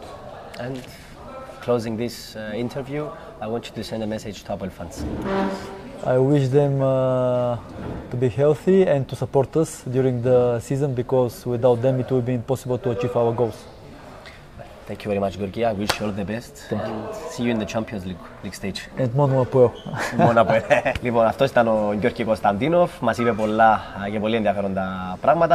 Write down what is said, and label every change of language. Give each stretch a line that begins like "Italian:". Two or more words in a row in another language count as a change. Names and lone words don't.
English: And closing this interview, I want you to send a message to Apple fans. I wish them to be healthy and to support us during the season because without them it will be impossible to achieve our goals. Thank you very much, Georgi. I wish you all the best. Thank and see you in the Champions League stage.
Greek: And μόνο Αποελ. Μόνο Αποελ. Λοιπόν, αυτός ήταν ο Γιώργη Κωνσταντίνοφ. Μας είπε πολλά και πολύ ενδιαφέροντα πράγματα.